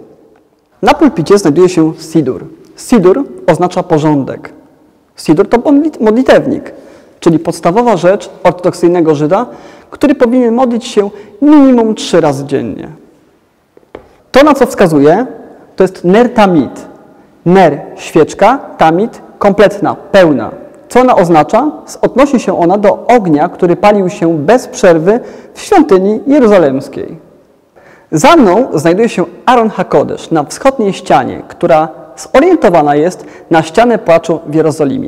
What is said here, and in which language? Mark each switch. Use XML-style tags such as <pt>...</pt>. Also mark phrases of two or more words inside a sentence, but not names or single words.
<pl>Na pulpicie znajduje się sidur. Sidur oznacza porządek. Sidur to modlitewnik, czyli podstawowa rzecz ortodoksyjnego Żyda, który powinien modlić się minimum 3 razy dziennie. To, na co wskazuje, to jest</pl> <he>נר תמיד.</he> <pl>Ner – świeczka, tamid – kompletna, pełna. Co ona oznacza? Odnosi się ona do ognia, który palił się bez przerwy w świątyni jeruzalemskiej. Za mną znajduje się</pl> <he>ארון הקודש</he> <pl>na wschodniej ścianie, która zorientowana jest na ścianę płaczu w Jerozolimie.</pl>